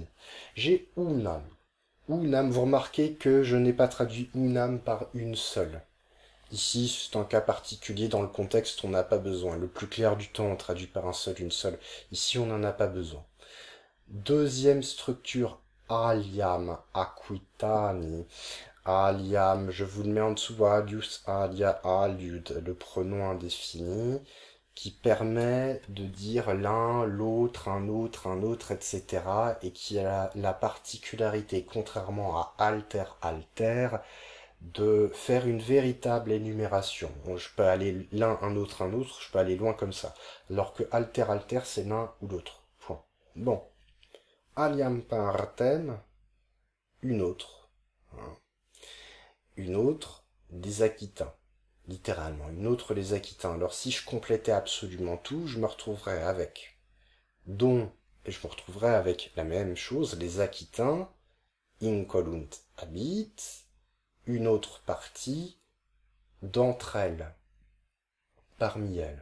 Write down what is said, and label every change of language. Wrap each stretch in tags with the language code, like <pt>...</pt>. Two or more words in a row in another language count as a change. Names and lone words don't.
<fr>J'ai unam. Unam, vous remarquez que je n'ai pas traduit unam par une seule. Ici, c'est un cas particulier, dans le contexte, on n'a pas besoin. Le plus clair du temps, on traduit par un seul, une seule. Ici, on n'en a pas besoin. Deuxième structure,</fr> <la>aliam, aquitani.</la> <fr>Aliam, je vous le mets en dessous,</fr> <la>alius, alia, aliud,</la> <fr>le pronom indéfini, qui permet de dire l'un, l'autre, un autre, etc. et qui a la particularité, contrairement à</fr> <la>alter, alter,</la> <fr>de faire une véritable énumération. Je peux aller l'un, un autre, je peux aller loin comme ça. Alors que</fr> <la>alter, alter,</la> <fr>c'est l'un ou l'autre. Point. Bon.</fr> <la>Aliam partem,</la> <fr>une autre. Une autre, des Aquitains. Littéralement, une autre les Aquitains. Alors si je complétais absolument tout, je me retrouverais avec dont, et je me retrouverais avec la même chose, les Aquitains, incolunt habit, une autre partie, d'entre elles, parmi elles.</fr>